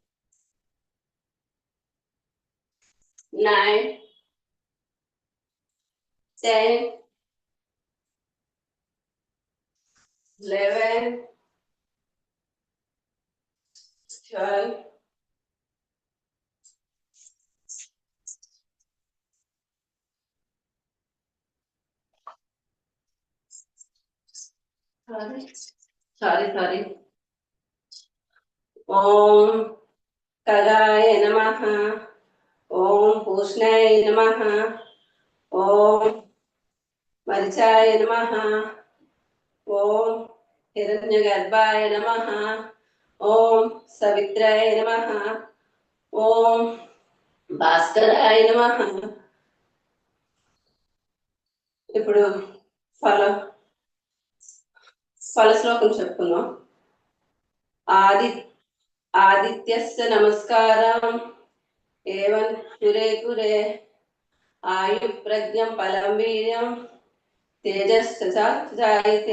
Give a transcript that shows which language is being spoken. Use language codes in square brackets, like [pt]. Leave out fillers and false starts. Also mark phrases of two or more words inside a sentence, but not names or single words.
[en] 9, 10, 11, 12, sorry. [sa] ॐ खगाय नमः. ॐ पूष्णाय नमः ॐ मरीचाय नमः. ॐ हिरण्यगर्भाय नमः. ॐ सवित्राय नमः ॐ भास्कराय नमः. [te] ఇప్పుడు ఫల శ్లోకం చెప్పుకుందాం. [sa] आदित्यस्य नमस्कारं एवं कुरे आयु प्रज्ञं फलं वीर्यं तेजस्सायिते.